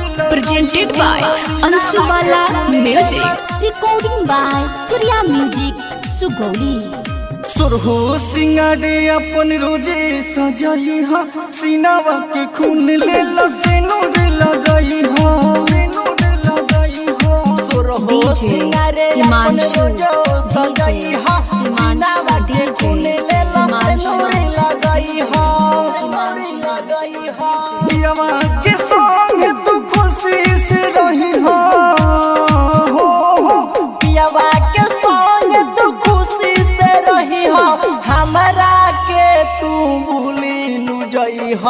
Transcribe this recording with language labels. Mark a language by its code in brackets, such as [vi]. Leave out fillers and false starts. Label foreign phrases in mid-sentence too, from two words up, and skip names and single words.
[en] presented by Anshubala Music. Recording by Surya Music, Sugoli. [bho] सुरहो सिंगारे अपन रोजे सजाई हा, सीनावा के खून ले लसेनूर लगाई हा, सुरहो सिंगारे अपन रोजे सजाई हा, सीनावा के खून ले लसेनूर लगाई हा, पियावा के संग तू खुशी से रही हा, पियावा के संग तू खुशी से रही हा, हमरा के तू भूली नु जई हा।